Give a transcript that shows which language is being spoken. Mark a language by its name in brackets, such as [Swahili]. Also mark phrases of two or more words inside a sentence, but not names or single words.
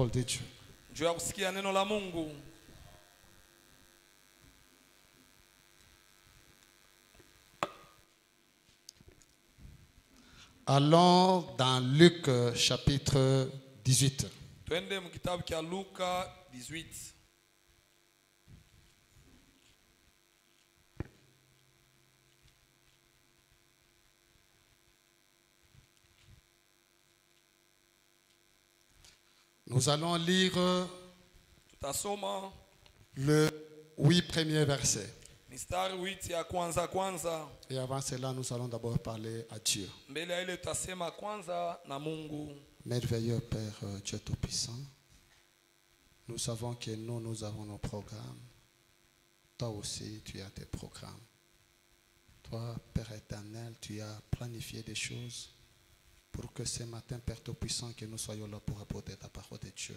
[French] parole de Dieu. [Swahili] juu ya kusikia neno la Mungu. [French] Allons dans Luc chapitre 18. [Swahili] Twende mu kitabu cha Luka 18. [French] Nous allons lire [Swahili] Tutasoma [French] le 8 premiers versets. [Swahili] mistari 8 ya kwanza. [French] Et avant cela, nous allons d'abord parler à Dieu. [Swahili] Mbele ya ile tutasema kwanza na Mungu. [French] Merveilleux Père Dieu Tout-Puissant, nous savons que nous avons nos programmes. Toi aussi, tu as tes programmes. Toi, Père éternel, tu as planifié des choses pour que ce matin, Père Tout-Puissant, que nous soyons là pour apporter ta parole de Dieu.